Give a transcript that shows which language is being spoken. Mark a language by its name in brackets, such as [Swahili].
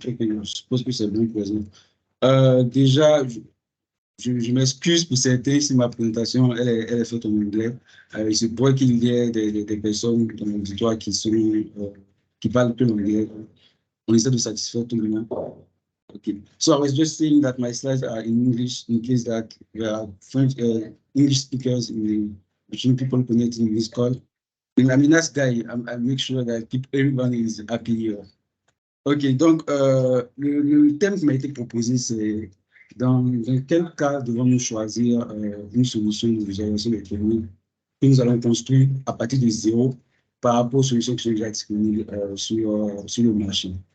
[French] Ok, je suppose que c'est bon présent. Déjà, je m'excuse pour certains si ma présentation elle est faite en anglais. Il se pourrait qu'il y ait des personnes dans l'auditoire qui parlent que l'anglais. On essaie de satisfaire tout le monde. Okay. [English] So I was just saying that my slides are in English in case that there are French, English speakers between people connecting in this call. I'm a nice guy. I make sure that everyone is happy here. [French] Ok, donc le thème qui m'a été proposé, c'est dans quel cas devons-nous choisir une solution de visualisation des données que nous allons construire à partir de zéro par rapport aux solutions qui sont déjà disponibles sur le marché.